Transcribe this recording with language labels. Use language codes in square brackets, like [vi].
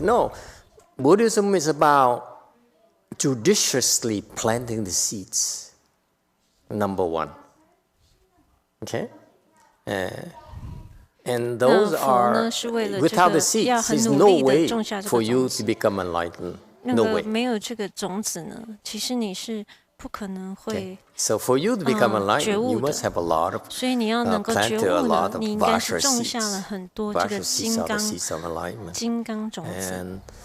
[en] No, Buddhism is about judiciously planting the seeds. Number one. Okay. And those are without the seeds. There's no way for you to become enlightened. No way. [zh] 没有这个种子呢，其实你是不可能会 [en] So for you to become enlightened, you must have a lot of [zh] 所以你要能够觉悟呢，你应该是种下了很多这个金刚种子。